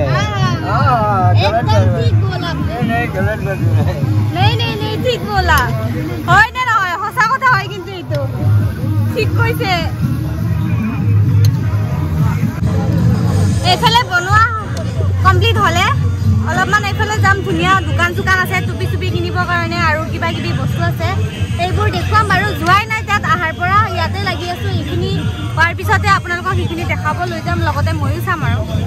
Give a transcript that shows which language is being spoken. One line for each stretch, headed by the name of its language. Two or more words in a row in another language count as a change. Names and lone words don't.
Hindi: एकदम ठीक बोला नहीं गलत बात नहीं ठीक बोला
Assamese: হয় না নহয় হসা কথা হয় কিন্তু এইটো ঠিক কইছে এফালে বনোৱা কমপ্লিট হলে অলপমান এফালে যাম ধুনিয়া দোকান চুকান আছে টুপি টুপি কিনিবৰ কাৰণে আৰু কিবা কিবি বস্তু আছে এইবোৰ দেখুৱাম বাৰু যোৱাই নাই তাত আহাৰ পৰা ইয়াতে লাগি আছো এইখিনি পাৰ পিছতে আপোনালোকক সেইখিনি দেখাব লৈ যাম লগতে ময়ো চাম আৰু